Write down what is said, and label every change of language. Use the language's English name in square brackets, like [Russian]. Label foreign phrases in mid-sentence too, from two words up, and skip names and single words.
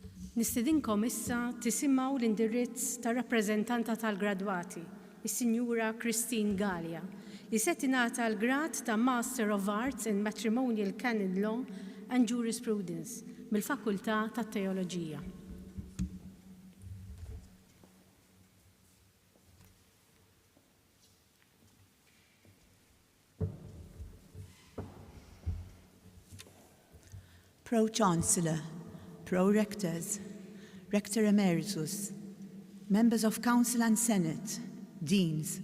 [Maltese] Nistedinkom issa tisimgħu l-indirizz tar-rappreżentanta tal-gradwati, is-Sinjura Christine Gallia, li se tingħata l-grad ta' [English] Master of Arts in Matrimonial Canon Law and Jurisprudence [Maltese] mill-Fakultà tat-Teoloġija. [English] Pro-Chancellor, Pro-Rectors, Rector Emeritus, Members of Council and Senate, Deans,